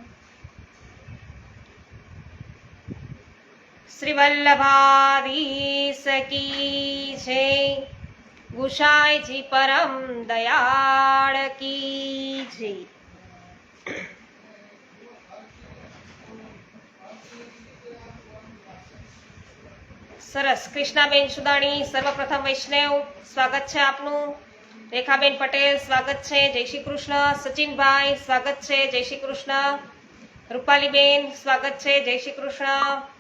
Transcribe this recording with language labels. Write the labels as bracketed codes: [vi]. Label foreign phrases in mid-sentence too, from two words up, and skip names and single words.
[hi] श्रीवल्लभाधीश की जय. गुसाईजी परम दयाळ की जय. [gu] સરસ. કૃષ્ણાબેન સુદાણી સર્વપ્રથમ વૈષ્ણવ, સ્વાગત છે આપનું. રેખાબેન પટેલ સ્વાગત છે, જય શ્રી કૃષ્ણ. સચિનભાઈ સ્વાગત છે, જય શ્રી કૃષ્ણ. રૂપાલીબેન સ્વાગત છે, જય શ્રી કૃષ્ણ.